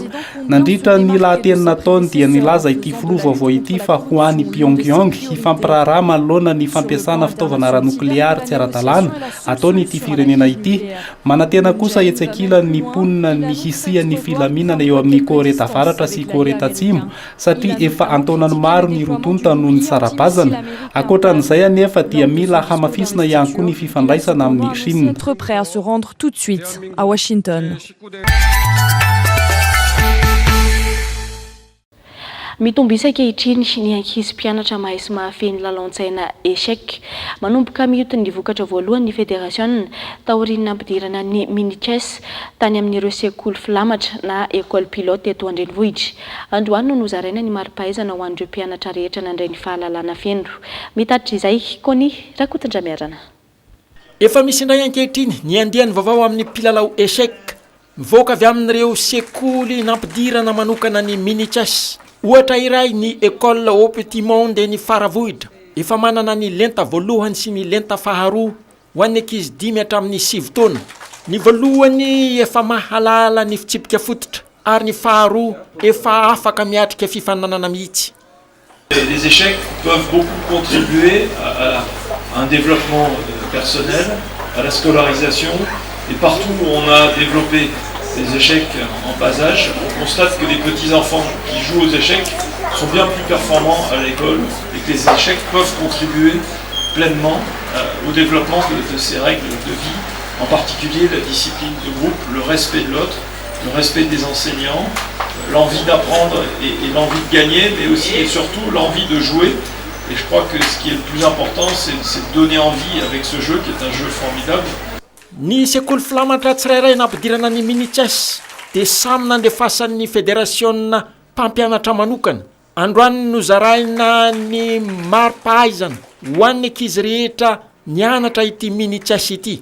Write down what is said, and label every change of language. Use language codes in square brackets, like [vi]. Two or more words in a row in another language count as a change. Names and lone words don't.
[mg] Nandritra ny teny nataony dia nilaza ity filoha vaovao ity fa ho an'ny Pyongyang hifampiraharaha manoloana ny fampiasana fitaovana ara-nokleary tsy ara-dalàna ataony ity firenena ity. Manantena kosa etsakila ny ponina ny hisian'ny filaminana eo amin'ny Korea Avaratra sy Korea Atsimo satria efa antaonany maro ny rotonta noho ny sarabazana. Ankoatran'izay anefa dia mila hamafisina ihany koa ny fifandraisana amin'ny Chine. [fr] Être prêt à se rendre tout de suite à Washington. [mg] Mitombo isan-kehitriny ny ankizy mpianatra mahay sy mahafehy lalaon-tsaina échec. Manomboka mihotony ny vokatra voalohany ny fédération taoriana ampidirana ny mini-chess tany amin'ireo sekoly filamatra na [fr] école pilote [mg] eto an-drenivohitra. Androany no nozaraina ny mari-pahaizana ho an'ireo mpianatra rehetra nandray ny fahalalana feno. Mitatitra izay kony Rakotondra-Miarana. Efa misy indray ankehitriny ny andiany vaovao amin'ny mpilalao échec mivoaka avy amin'ireo sekoly nampidirana manokana ny mini-chess. Ohatra iray ny école au petit monde ny Faravohitra efa manana ny lenta voalohany sy ny lenta faharoa ho an'ny ankizy 5 hatramin'ny 7 taona. Ny voalohany efa mahalala ny fitsipika fototra ary ny faharoa efa afaka miatrika fifananana mihitsy. [fr] Les échecs peuvent beaucoup contribuer à un développement personnel, à la scolarisation, et partout où on a développé des échecs en bas âge, on constate que les petits-enfants qui jouent aux échecs sont bien plus performants à l'école et que les échecs peuvent contribuer pleinement au développement de ces règles de vie, en particulier la discipline de groupe, le respect de l'autre, le respect des enseignants, l'envie d'apprendre et l'envie de gagner, mais aussi et surtout l'envie de jouer. Et je crois que ce qui est le plus important, c'est de donner envie avec ce jeu qui est un jeu formidable. [mg] Ny sekoly filamatra tsirairay nampidirana ny mini-chess dia samy nandrefasan'ny fédérationna mpampianatra manokana. Androany nozaraina ny mari-pahaizana ho an'ny ankizy rehetra nianatra ity mini-chess ity.